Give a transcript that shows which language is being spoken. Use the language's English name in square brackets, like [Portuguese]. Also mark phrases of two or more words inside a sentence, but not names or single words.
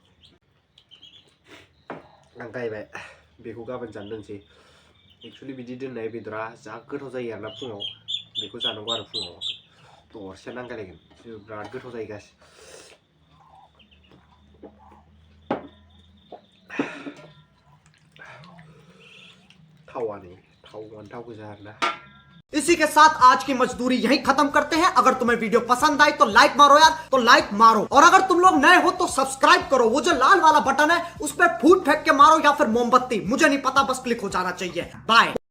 [Bodo] आं गायबाय बेखौ गाबोन जानो दोनसै एक्सुवेलि बिदि दोननाय बेदरा जा गोथाव जायो आरोना फुङाव बेखौ जानांगौ आरो फुङाव दरसे नांगायलायगोन बिराद गोथाव जायो गाइस थावानि थाव गोजा आरोना [Hindi] इसी के साथ आज की मजदूरी यहीं खत्म करते हैं। अगर तुम्हें वीडियो पसंद आई तो लाइक मारो यार, तो लाइक मारो। और अगर तुम लोग नए हो तो सब्सक्राइब करो। वो जो लाल वाला बटन है उस पर फूट फेंक के मारो या फिर मोमबत्ती, मुझे नहीं पता, बस क्लिक हो जाना चाहिए। बाय।